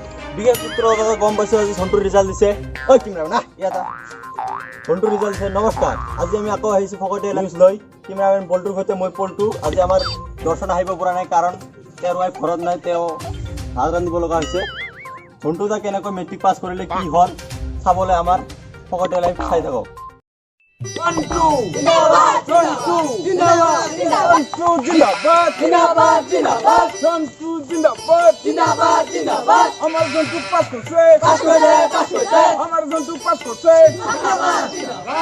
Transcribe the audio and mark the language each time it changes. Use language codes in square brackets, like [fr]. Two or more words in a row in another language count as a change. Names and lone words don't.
[as] বিশেষ সূত্র গম পাইছো আজি ঝন্টুৰ ৰিজাল্ট দিছে। ঐ কেমেৰা না ইয়াত ঝন্টুৰ ৰিজাল্ট দিছে। নমস্কাৰ, আজি আমি আকৌ আহিছোঁ ফকটে নিউজ লৈ। কেমেৰামেন পল্টুৰ সৈতে মই পল্টু। আজি আমাৰ দৰ্শন আহিব পৰা নাই, কাৰণ তেওঁৰ ৱাইফ ঘৰত নাই, তেওঁ ভাত ৰান্ধিব লগা হৈছে। ঝন্টু দা কেনেকৈ মেট্ৰিক পাছ কৰিলে, কি হ'ল চাবলৈ আমাৰ ফকটে লাইভ চাই থাকক। [bn] টন্টু জিন্দাবাদ টন্টু জিন্দাবাদ টন্টু জিন্দাবাদ জিন্দাবাদ জিন্দাবাদ টন্টু জিন্দাবাদ জিন্দাবাদ জিন্দাবাদ আমার টন্টু পাস করছে আমার টন্টু পাস করছে জিন্দাবাদ জিন্দাবাদ